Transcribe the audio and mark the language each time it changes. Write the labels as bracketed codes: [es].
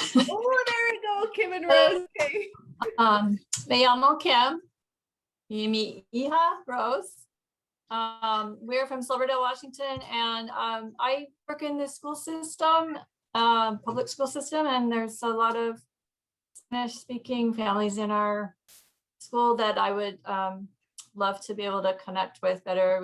[en] Oh, there we go, Kim and Rose. Okay. [es] me llamo Kim y mi hija Rose. [en] We're from Silverdale, Washington, and I work in the school system, public school system, and there's a lot of Spanish-speaking families in our school that I would love to be able to connect with better.